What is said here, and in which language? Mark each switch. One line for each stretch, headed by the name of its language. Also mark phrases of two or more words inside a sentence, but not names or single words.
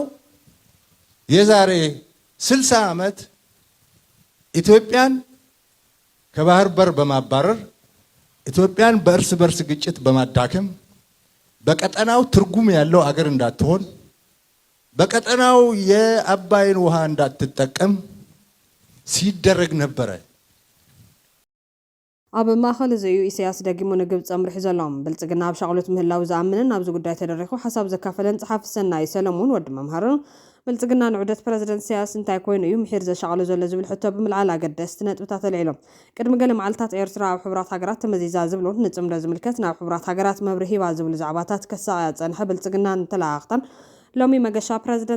Amharic: የዛሬ 60 ዓመት ኢትዮጵያን ከባህር በር በማባረር ኢትዮጵያን በእርስ በርስ ግጭት በማዳከም በቀጠናው ትርጉም ያለው አገር እንዳትሆን በቀጠናው የአባይን ውሃ እንዳትጠቀም ሲደረግ ነበረ።
Tigrinya: ኣብ ማእኸል እዚ እዩ ኢሳያስ ደጊሙ ንግብፅ ኣምርሒ ዘሎም ብልጽግና ኣብ ሻቅሎት ምህላው ዝኣምንን ኣብዚ ጉዳይ ተደሪኹ ሓሳብ ዘካፈለን ጸሓፊ ሰናይ ሰለሙን ወዲ መምሃርን ብልጽግና ንዑደት ፕረዚደንት ኢሳያስ እንታይ ኮይኑ እዩ ምሒር ዘሻቅሎ ዘሎ ዝብል ሕቶ ብምልዓል ኣገደስቲ ነጥብታት ኣልዒሎም ቅድሚ ገለ መዓልትታት ኤርትራ ኣብ ሕቡራት ሃገራት ተመዚዛ ዝብሉ ንጽምዶ ዝምልከት ናብ ሕቡራት ሃገራት መብሪ ሂባ ዝብሉ ዛዕባታት ከሳቅያ ፀንሐ ብልጽግና እንተለኣኽተን ሎሚ መገሻ ፕረዚደንት